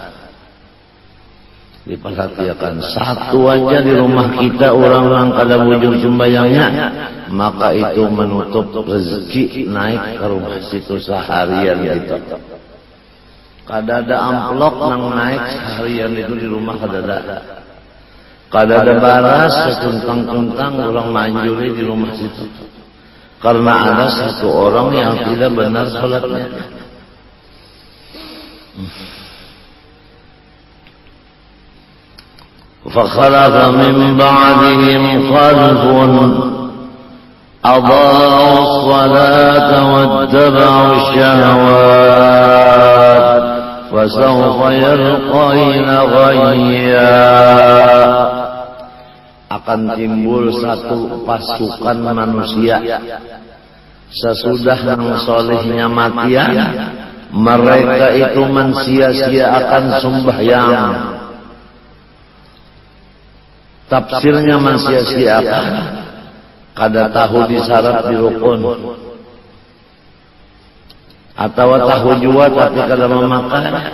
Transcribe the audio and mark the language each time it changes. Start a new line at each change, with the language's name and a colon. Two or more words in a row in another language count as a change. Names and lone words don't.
Banjar: Diperhatikan 1 aja di rumah kita orang-orang kada bujur sembayangnya, maka itu menutup rezeki naik ke rumah situ seharian itu. Kada ada amplop nang naik seharian itu di rumah kada ada. Kada ada baras setuntang-tuntang orang manjuri di rumah situ.
Indonesian: Karena ada 1 orang yang tidak benar salatnya.
Arabic: فخلف من بعدهم خلف أضاعوا الصلاة واتبعوا الشهوات فسوف يلقين غيا.
Indonesian: Akan timbul 1 pasukan manusia sesudah yang solehnya matian, mereka itu mensia-siakan sembahyang.
Banjar: Tafsirnya mensia-siakan, kada tahu disyarat di rukun, atau tahu juga tapi kada memakai.